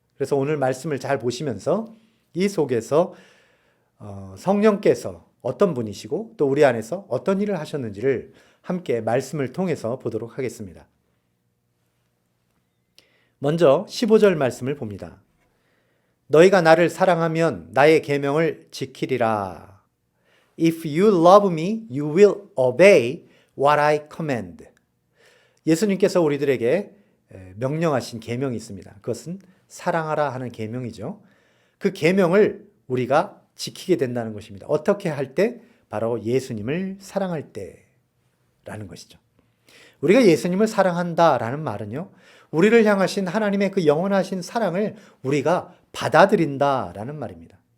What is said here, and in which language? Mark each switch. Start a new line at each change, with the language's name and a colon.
Korean: 그래서 오늘 말씀을 잘 보시면서 이 속에서 성령께서 어떤 분이시고 또 우리 안에서 어떤 일을 하셨는지를 함께 말씀을 통해서 보도록 하겠습니다. 먼저 15절 말씀을 봅니다. 너희가 나를 사랑하면 나의 계명을 지키리라.
English: If you love me, you will obey what I command.
Korean: 예수님께서 우리들에게 명령하신 계명이 있습니다. 그것은 사랑하라 하는 계명이죠. 그 계명을 우리가 지키게 된다는 것입니다. 어떻게 할 때? 바로 예수님을 사랑할 때라는 것이죠. 우리가 예수님을 사랑한다라는 말은요, 우리를 향하신 하나님의 그 영원하신 사랑을 우리가 받아들인다라는 말입니다.